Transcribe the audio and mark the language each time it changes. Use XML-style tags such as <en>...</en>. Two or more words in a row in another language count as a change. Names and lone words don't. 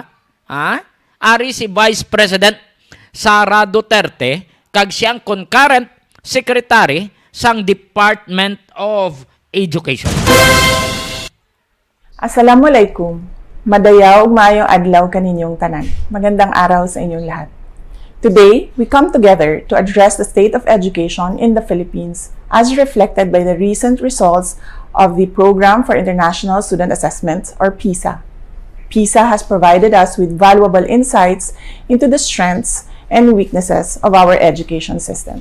<hil>Ari si Vice President Sara Duterte kag siyang concurrent secretary sang Department of Education. Assalamualaikum.</hil> <ceb>Madayaw ug maayong adlaw kaninyong tanan.</ceb> <tl>Magandang araw sa inyong lahat.</tl> <en>Today, we come together to address the state of education in the Philippines as reflected by the recent results of the Program for International Student Assessment, or PISA. PISA has provided us with valuable insights into the strengths and weaknesses of our education system.</en>